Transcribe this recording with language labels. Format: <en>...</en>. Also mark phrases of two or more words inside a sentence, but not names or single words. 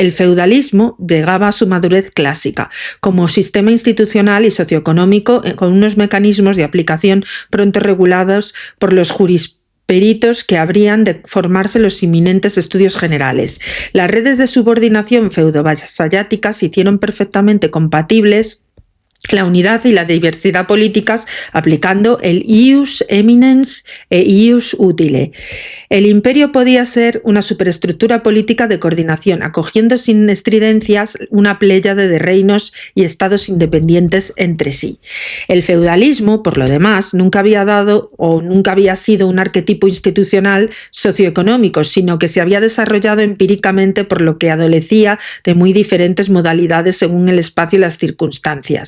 <es>El feudalismo llegaba a su madurez clásica como sistema institucional y socioeconómico con unos mecanismos de aplicación pronto regulados por los peritos que habrían de formarse los inminentes estudios generales. Las redes de subordinación feudo-vasallática se hicieron perfectamente compatibles la unidad y la diversidad políticas aplicando el</es> <la>ius eminens</la> <es>e</es> <la>ius utile.</la> <es>El imperio podía ser una superestructura política de coordinación, acogiendo sin estridencias una pléyade de reinos y estados independientes entre sí. El feudalismo, por lo demás, nunca había dado o nunca había sido un arquetipo institucional socioeconómico, sino que se había desarrollado empíricamente, por lo que adolecía de muy diferentes modalidades según el espacio y las circunstancias.</es>